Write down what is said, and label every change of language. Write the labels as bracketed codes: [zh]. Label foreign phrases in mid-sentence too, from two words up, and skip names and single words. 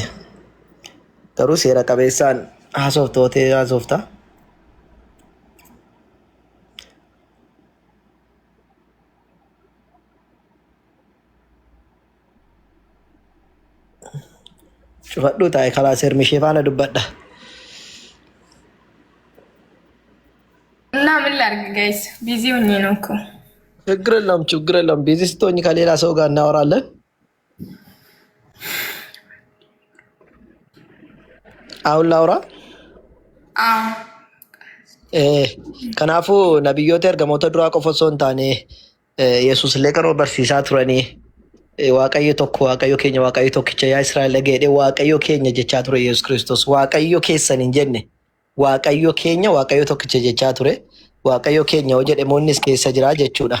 [om] Garuu seera qabeessaan haasoftootee haasofta. Cufadhuu taa'e kalaas ermi ishee faana dubbadha. [am] እና ምን ላድርግ ጋይስ? ቢዚ ሆኜ ነው እኮ። ችግር የለም። ቢዚ ስትሆኝ ከሌላ ሰው ጋር እናወራለን። አሁን ላውራ? [om] Kanaafuu nabiyyoota ergamoota duraa qofa osoo hin taane Yesuus illee kan barsiisaa turanii Waaqayyo tokko Waaqayyo keenya Waaqayyo tokkicha yaa Israa'el dhageedhe Waaqayyo keenya jechaa ture Yesuus Kiristoos Waaqayyo keessan hin jenne Waaqayyo keenya Waaqayyo tokkicha jechaa ture Waaqayyo keenya yoo jedhe moonnis keessa jira jechuudha.